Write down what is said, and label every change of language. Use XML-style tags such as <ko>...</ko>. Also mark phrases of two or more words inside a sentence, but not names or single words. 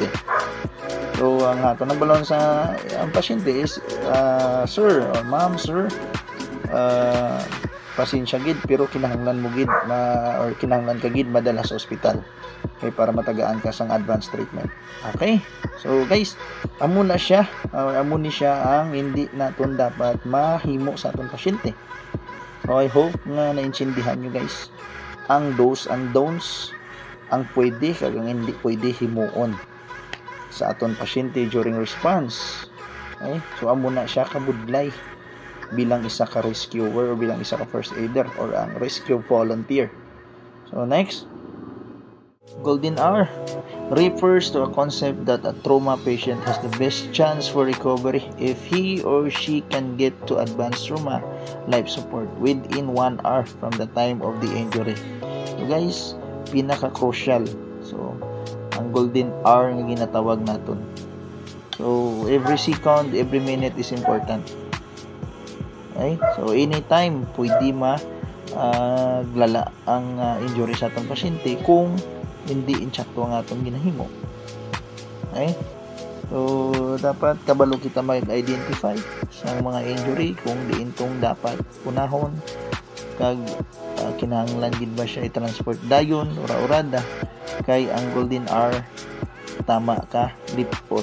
<hil>So ang aton nabalon sa ang pasyente is</hil> <en>sir or ma'am,</en> <hil>sir, pasensya gid pero kinahanglan mo gid or kinahanglan ka gid madala sa ospital okay, para matagaan ka sang</hil> <en>advanced treatment.</en> <hil>Okay?</hil> <en>So guys,</en> <hil>amo na siya or amo ni siya ang hindi naton dapat mahimo sa aton pasyente. So</hil> <en>I hope</en> <hil>nga naintindihan nyo guys ang</hil> <en>do's and don'ts,</en> <hil>ang pwede kag ang hindi pwede himuon sa aton pasyente</hil> <en>during response.</en> <hil>Okay? So amo na siya kabudlay bilang isa ka rescuer o bilang isa ka</hil> <en>first aider</en> <hil>or ang</hil> <en>rescue volunteer. So next, golden hour refers to a concept that a trauma patient has the best chance for recovery if he or she can get to advanced trauma life support within 1 hour from the time of the injury. So guys,</en> <hil>pinaka-crucial. So ang golden hour nga ginatawag naton.</hil> <en>So every second, every minute is important. Okay?</en> <hil>So anytime pwede glala ang injury sa atong pasyente kung hindi insakto ang atong ginahimo. Okay? So dapat kabalo kita mag-identify sa mga injury kung diin tong dapat punahon kag kinahanglan gid ba siya i-transport dayon ura-urada kay ang golden hour tama ka lipot.</hil>